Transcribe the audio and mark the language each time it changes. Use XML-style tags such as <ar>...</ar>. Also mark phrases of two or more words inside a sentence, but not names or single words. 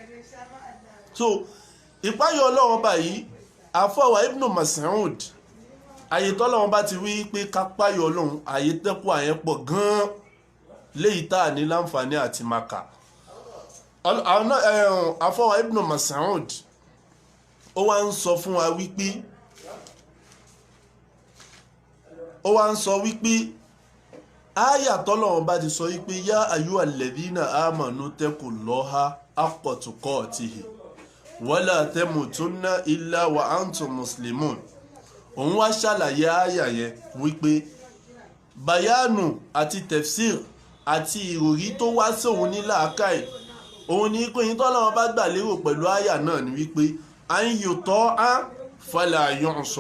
<yo>So ìpáyà Ọlọ́run báyìí àfọwà Ibn Mas'ud àyè tọ́lọ́run bá ti wí pé ká páyà Ọlọ́run àyè tẹ́kù àyẹn pọ̀ gan-an léyìí tá à ní láǹfààní àti maka. Àfọwà Ibn Mas'ud ó wá ń sọ fún wa wípé àyà tọ́lọ́run bá ti sọ wípé</yo> <ar>يا أيها الذين آمنوا اتقوا الله حق تقاته ولا تموتن إلا وأنتم مسلمون.</ar> <yo>Òun wá ṣàlàyé àyà yẹn wípé bayanu àti tefsir àti ìròrí tó wá sóhun ní làákàì òun ní pé yín tọ́lọ́run bá gbà lérò pẹ̀lú àyà náà ni wípé</yo> <ar>أن يطاع فلا يعصى.</ar>